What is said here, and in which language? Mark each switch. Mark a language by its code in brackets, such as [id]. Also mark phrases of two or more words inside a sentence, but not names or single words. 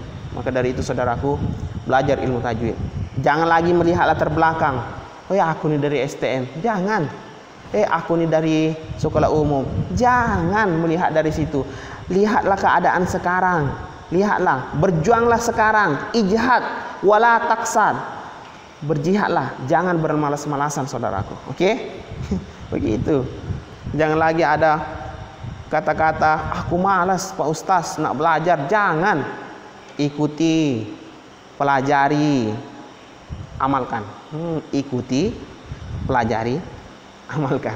[id] Maka dari itu saudaraku, belajar ilmu tajwid. Jangan lagi melihat latar belakang. Oh ya, aku ini dari STM. Jangan. Aku ini dari sekolah umum. Jangan melihat dari situ. Lihatlah keadaan sekarang. Lihatlah, berjuanglah sekarang. [ar] اجهد ولا تكسل. [id] Berjihadlah, jangan bermalas-malasan saudaraku. Oke? Begitu. Jangan lagi ada kata-kata aku malas Pak Ustaz nak belajar, jangan. Ikuti, pelajari, amalkan. Ikuti, pelajari, amalkan.